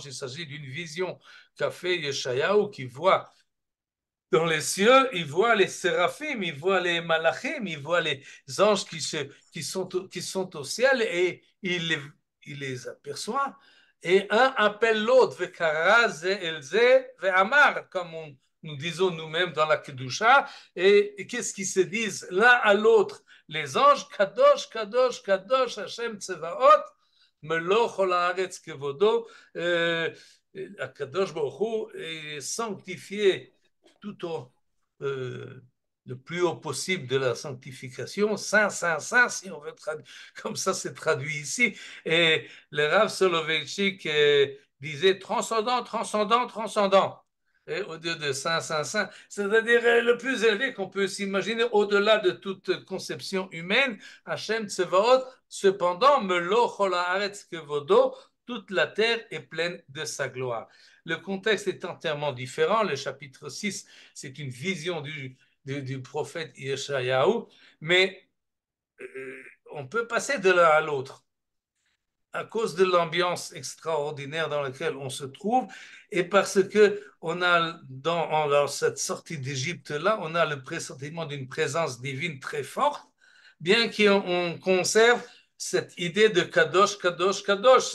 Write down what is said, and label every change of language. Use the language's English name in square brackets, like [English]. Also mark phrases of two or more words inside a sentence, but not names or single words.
[French] Il s'agit d'une vision qu'a fait Yeshayahu, qui voit dans les cieux, il voit les séraphim, il voit les malachim, il voit les anges qui sont au ciel, et il les aperçoit. Et un appelle l'autre, [Hebrew] וקרא זה אל זה ואמר, [French] comme nous disons nous-mêmes dans la Kedusha, et qu'est-ce qu'ils se disent l'un à l'autre, les anges, [Hebrew] קדוש, קדוש, קדוש, השם צבאות, מלא כל הארץ כבודו, קדוש ברוך הוא [French] est sanctifié tout au le plus haut possible de la sanctification, saint, saint, saint, si on veut traduire, comme ça c'est traduit ici. Et le Rav Soloveitchik disait transcendant, transcendant, transcendant. Et au lieu de saint, saint, saint, c'est-à-dire le plus élevé qu'on peut s'imaginer au-delà de toute conception humaine, [Hebrew] השם צבאות, [French] cependant, [Hebrew] מלא כל הארץ כבודו, [French] toute la terre est pleine de sa gloire. Le contexte est entièrement différent. Le chapitre 6, c'est une vision du prophète Yeshayahu, mais on peut passer de l'un à l'autre à cause de l'ambiance extraordinaire dans laquelle on se trouve et parce que on a dans cette sortie d'Égypte-là, on a le pressentiment d'une présence divine très forte, bien qu'on conserve cette idée de [Hebrew] קדוש, קדוש, קדוש.